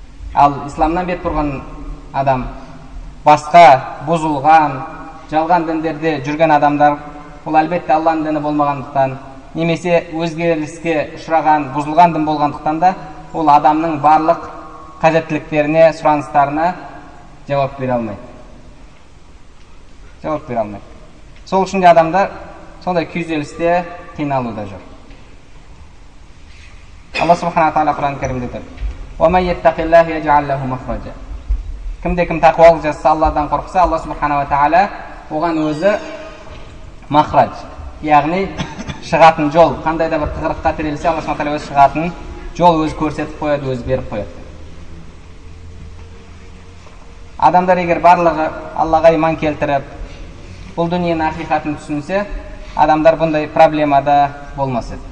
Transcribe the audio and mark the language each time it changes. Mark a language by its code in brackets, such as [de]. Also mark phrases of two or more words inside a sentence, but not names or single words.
[kk] Ал исламнан бет бұрған адам, басқа бұзылған, жалған діндерде жүрген адамдар, ол әлбетте Алланың діні болмағандықтан, немесе өзгеріске ұшыраған, бұзылған дін болғандықтан да, ол адамның барлық қажеттіліктеріне, сұраныстарына жауап бере алмайды. Жауап бере алмайды. Сол үшін де адамдар сондай күйзелісте, қиналуда жүр. [ar] الله سبحانه تعالى [kk] Құран кәрімде айтады: [ar] "ومن يتق الله يجعل له مخرجا." [kk] Кімде-кім тақуалық жасаса, Алладан қорықса, [ar] الله سبحانه تعالى [kk] оған өзі махрадж, яғни шығатын жол, қандай да бір тығырыққа тірелсе, [ar] الله سبحانه تعالى [kk] өзі шығатын жол өзі көрсетіп қояды, өзі беріп қояды. Адамдар егер барлығы Аллаға иман келтіріп, бұл дүниенің ақиқатын түсінсе, адамдар бұндай проблемада болмас еді.